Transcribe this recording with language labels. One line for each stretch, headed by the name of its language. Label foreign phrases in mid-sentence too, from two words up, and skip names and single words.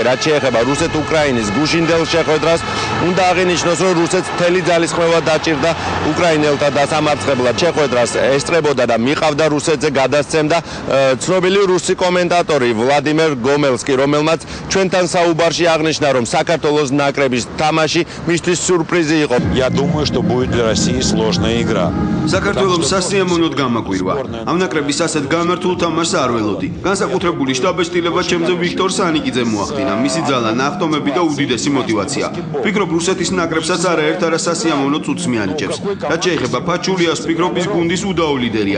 Georgian: რაც შეეხება რუსეთ-უკრაინის გუშინდელ შეხვედრას, უნდა აღინიშნოს, რომ რუსეთს მთელი ძალისხმევა დაჭირდა უკრაინელთა დასამარცხებლად. შეხვედრას ესწრებოდა და მიყავდა რუსეთზე გადასცემდა ცნობილი რუსი კომენტატორი ვლადიმერ გომელსკი, რომელმაც ჩვენთან საუბარში აღნიშნა, რომ საქართველოს ნაკრების თამაში მისთვის სიურპრიზი იყო.
Russian: Я думаю, что будет для России сложная игра.
Georgian: საქართველოს სასიამოვნოდ გამაკვირვა. ამ ნაკრების ასეთ გამართულ თამაშს არ ველოდი. განსაკუთრებული შტაბ-ეშტილება ჩემზე ვიქტორ სანიკიძემ მოახდინა. მისი ძალა, ნახტომები და უდიდესი мотиваცია. ვფიქრობ, რუსეთის ნაკრებსაც არაერთ არასასიამოვნო წუთს მიანიჭებს. რაც შეეხება ფაჩულიას, ვფიქრობ, ის გუნდის უდაო ლიდერია.